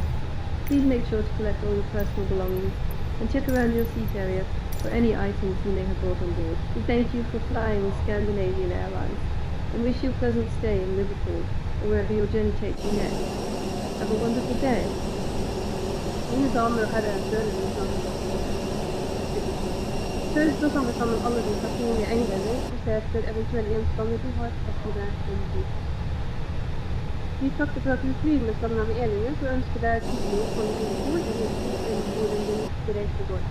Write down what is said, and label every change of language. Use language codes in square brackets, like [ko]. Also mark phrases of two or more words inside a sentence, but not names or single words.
[en] Please make sure to collect all your personal belongings and check around your seat area for any items you may have brought on board. We thank you for flying with Scandinavian Airlines and wish you a pleasant stay in Liverpool or wherever your journey takes you next. Have a wonderful day. [no] Mine damer og herrer, før så kan vi sammen alle de personlige eiendeler og se etter eventuelle gjenstander du har tatt med deg om bord. Vi takker for at du flyr med Skandinavian Airlines og ønsker deg et hyggelig opphold i Liverpool eller hvor din neste reise går.